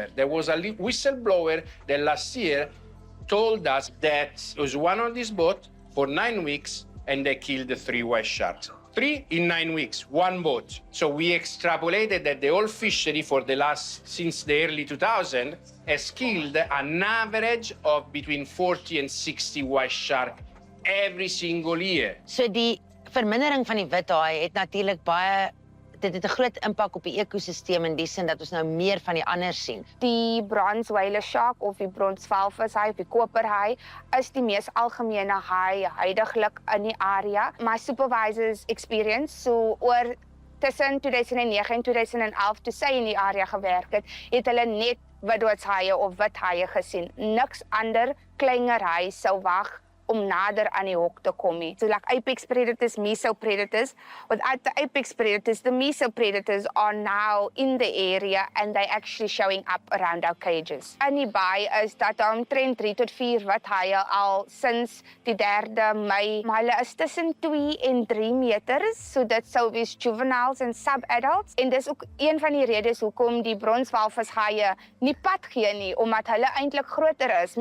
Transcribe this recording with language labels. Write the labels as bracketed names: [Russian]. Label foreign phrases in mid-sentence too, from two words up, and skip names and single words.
[English] There was a whistleblower that last year told us that it was one on this boat for 9 weeks and they killed the 3 white sharks. 3 in 9 weeks, one boat. So we extrapolated that the whole fishery since the early 2000s has killed an average of between 40 and 60 white sharks every single year. [Afrikaans] So die vermindering van die withaai het natuurlik dit het 'n groot impak op die ekosisteem in die sin dat ons nou meer van die ander sien. Die [English] bronze whale shark [Afrikaans] of die bronsvalvishaai of die koperhaai is die mees algemene haai huidiglik in die area. [English] My supervisor's experience, [Afrikaans] so oor tussen 2009 en 2011 toe sy in die area gewerk het hulle net witdoodshaie of withaie gesien. Niks ander kleiner haai sou wag om nader aan die hok te kom nie. [English] So like apex predators, mesopredators. Without the apex predators, the mesopredators are now in the area and they actually showing up around our cages. [Afrikaans] In die baai is dat omtrent 3 tot 4 withaie al sinds die 3de Mei, maar hulle is tussen 2 en 3 meters, so dit sou wees juveniles en sub-adults. En dis ook een van die redes hoekom die bronswalvishaie nie pad gee nie, omdat hulle eintlik groter is.